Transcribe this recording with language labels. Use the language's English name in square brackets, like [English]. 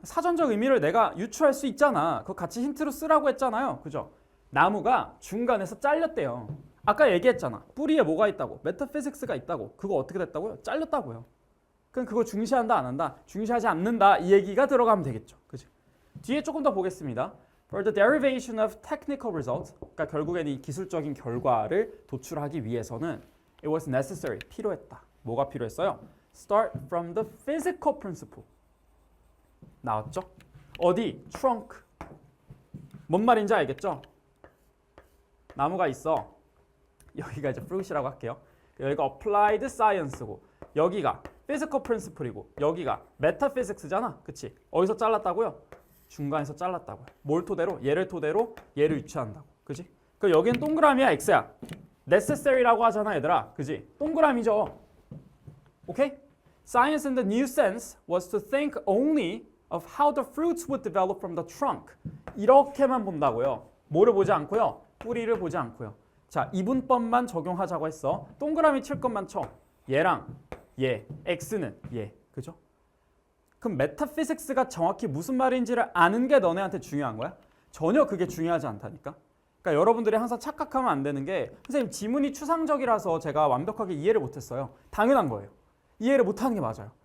[Korean] 사전적 의미를 내가 유추할 수 있잖아. 그거 같이 힌트로 쓰라고 했잖아요. 그죠? 나무가 중간에서 잘렸대요. 아까 얘기했잖아. 뿌리에 뭐가 있다고? 메타피직스가 있다고. 그거 어떻게 됐다고요? 잘렸다고요. 그럼 그거 중시한다 안 한다? 중시하지 않는다 이 얘기가 들어가면 되겠죠. 그죠? 뒤에 조금 더 보겠습니다. [English] For the derivation of technical results, [Korean] 그러니까 결국에는 이 기술적인 결과를 도출하기 위해서는 [English] it was necessary, [Korean] 필요했다. 뭐가 필요했어요? [English] Start from the physical principle. [Korean] 나왔죠? 어디? trunk. 뭔 말인지 알겠죠? 나무가 있어. 여기가 이제 fruit이라고 할게요. 여기가 applied science고 여기가 physical principle이고 여기가 metaphysics잖아. 그치? 어디서 잘랐다고요? 중간에서 잘랐다고요. 뭘 토대로? 얘를 토대로 얘를 유추한다고. 그치? 그럼 여기는 동그라미야 X야. necessary라고 하잖아 얘들아. 그치? 동그라미죠. 오케이? [English] Science in the new sense was to think only of how the fruits would develop from the trunk. [Korean] 이렇게만 본다고요. 뭐를 보지 않고요. 뿌리를 보지 않고요. 자, 이분법만 적용하자고 했어. 동그라미 칠 것만 쳐. 얘랑 얘, X는 얘, 그죠? 그럼 메타피직스가 정확히 무슨 말인지를 아는 게 너네한테 중요한 거야? 전혀 그게 중요하지 않다니까. 그러니까 여러분들이 항상 착각하면 안 되는 게 선생님 지문이 추상적이라서 제가 완벽하게 이해를 못했어요. 당연한 거예요. 이해를 못하는 게 맞아요.